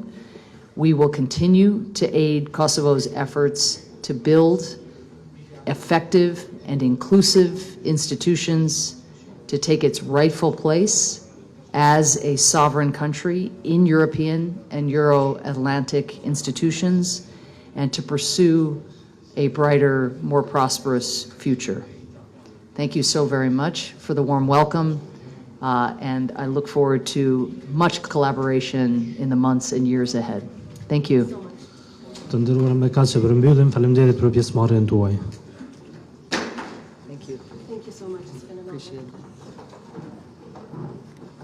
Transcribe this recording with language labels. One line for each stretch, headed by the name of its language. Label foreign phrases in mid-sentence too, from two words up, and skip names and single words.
English: We will continue to aid Kosovo's efforts to build effective and inclusive institutions to take its rightful place as a sovereign country in European and Euro-Atlantic institutions and to pursue a brighter, more prosperous future. Thank you so very much for the warm welcome, and I look forward to much collaboration in the months and years ahead. Thank you.
Albanian: Të nderuar me kaq që përmbyllim, faleminderit për pjesëmarrjen tuaj.
English: Thank you. Thank you so much. It's been a Appreciate it.